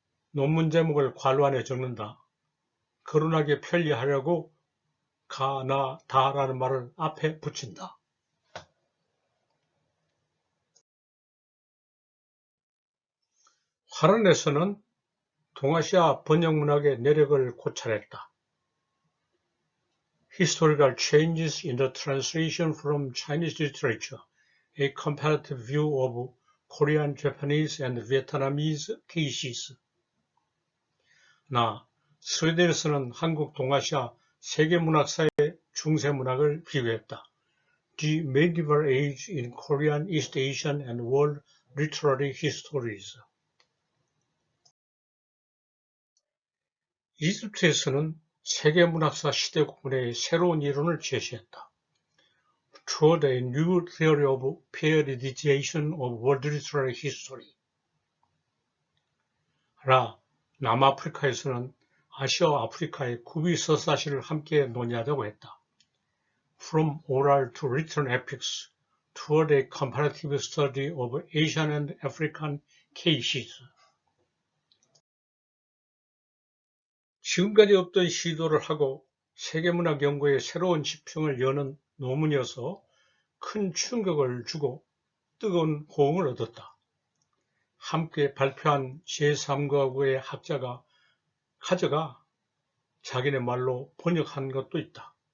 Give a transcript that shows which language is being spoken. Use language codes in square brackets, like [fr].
[ko] 논문 제목을 괄호 안에 적는다. 거론하기 편리하려고 가, 나, 다라는 말을 앞에 붙인다. 화란에서는 동아시아 번역문학의 내력을 고찰했다. [en] Historical Changes in the Translation from Chinese Literature, a Comparative View of Korean, Japanese, and Vietnamese Cases. [ko] 나, 스웨덴에서는 한국 동아시아 세계문학사의 중세문학을 비교했다. [en] The Medieval Age in Korean, East Asian, and World Literary Histories. [ko] 이집트에서는 세계문학사 시대구분의 새로운 이론을 제시했다. [en] Toward a new theory of periodization of world literary history. [ko] 라, 남아프리카에서는 아시아와 아프리카의 구비 서사시를 함께 논의하자고 했다. [en] From oral to written epics, toward a comparative study of Asian and African cases. [ko] 지금까지 없던 시도를 하고 세계문학 연구의 새로운 지평을 여는 논문이어서 큰 충격을 주고 뜨거운 호응을 얻었다. 함께 발표한 제3가국의 학자가 가져가 자기네 말로 번역한 것도 있다.